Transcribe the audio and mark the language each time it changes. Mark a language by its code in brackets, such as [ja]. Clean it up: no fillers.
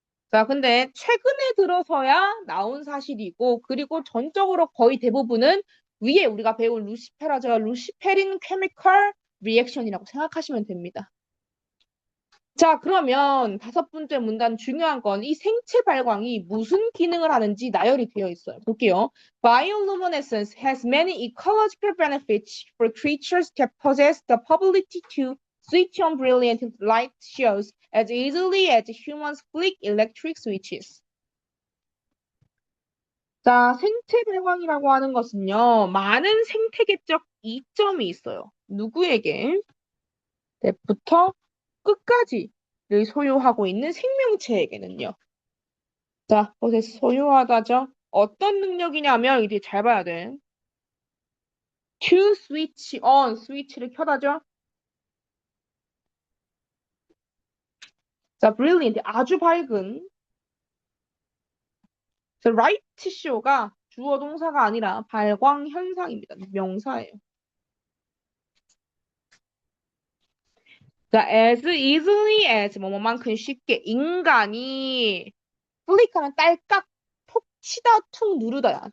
[ko] 자, 근데 최근에 들어서야 나온 사실이고 그리고 전적으로 거의 대부분은 위에 우리가 배운 루시페라제와 루시페린 케미컬 리액션이라고 생각하시면 됩니다. 자, 그러면 다섯 번째 문단 중요한 건 이 생체 발광이 무슨 기능을 하는지 나열이 되어 있어요. 볼게요. [en] Bioluminescence has many ecological benefits for creatures that possess the ability to switch on brilliant light shows as easily as humans flick electric switches. [ko] 자, 생체 발광이라고 하는 것은요, 많은 생태계적 이점이 있어요. 누구에게? 때부터 끝까지를 소유하고 있는 생명체에게는요. 자, possess 소유하다죠. 어떤 능력이냐면 이제 잘 봐야 돼. [en] to switch on, [ko] 스위치를 켜다죠. 자, brilliant, 아주 밝은. 자, light show가 주어 동사가 아니라 발광 현상입니다. 명사예요. 자, [en] as easily as [ko] 뭐뭐만큼 쉽게 인간이 플릭하면 딸깍 톡 치다 툭 누르다야.